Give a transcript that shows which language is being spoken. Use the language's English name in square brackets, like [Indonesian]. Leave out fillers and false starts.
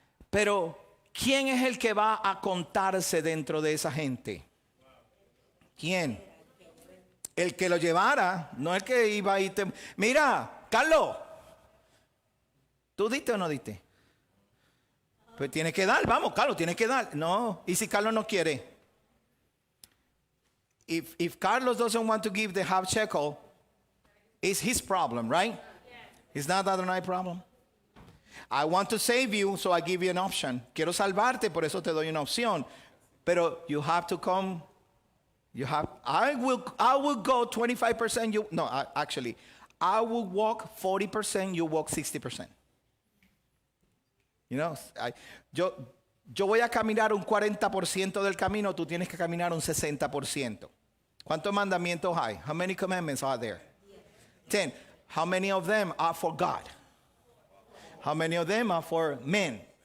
[Spanish] Pero, ¿quién es el que va a contarse dentro de esa gente? ¿Quién? El que lo llevara, no el que iba a ir. Mira, Carlos, ¿tú diste o no diste? Pues tienes que dar, vamos, Carlos, tienes que dar. No, ¿y si Carlos no quiere? [English] If Carlos doesn't want to give the half shekel, it's his problem, right? It's not Adonai problem. I want to save you, so I give you an option. [Spanish] Quiero salvarte, por eso te doy una opción. [English] Pero you have to come. I will go 25%. Actually, I will walk 40%. You walk 60%. You know, [Spanish] yo voy a caminar un 40% del camino. Tú tienes que caminar un 60%. ¿Cuántos mandamientos hay? [English] How many commandments are there? 10. How many of them are for God? How many of them are for men?